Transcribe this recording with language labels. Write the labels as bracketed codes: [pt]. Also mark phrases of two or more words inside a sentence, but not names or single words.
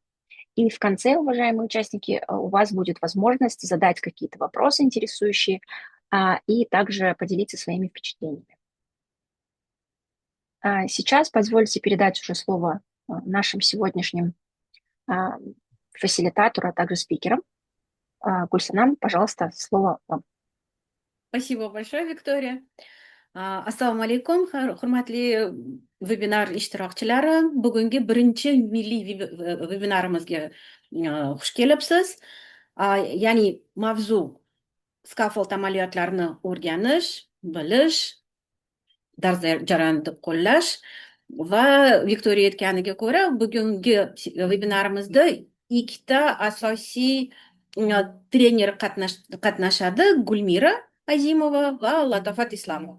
[ru] И в конце, уважаемые участники, у вас будет возможность задать какие-то вопросы интересующие и также поделиться своими впечатлениями. Сейчас позвольте передать уже слово нашим сегодняшним фасилитатору, а также спикерам. Гульсанам, пожалуйста, слово вам. Спасибо большое, Виктория. [uz] Assalomu alaykum, hurmatli webinar ishtirokchilari. Bugungi birinchi milliy webinarimizga xush kelibsiz. Ya'ni mavzu Scaffold amaliyotlarini o'rganish, bilish, dars jarayonida qo'llash va Viktoriya aytganiga ko'ra, bugungi webinarimizda ikkita asosiy trener qatnashadi, Gulmira Azimova va Latofat Islomova.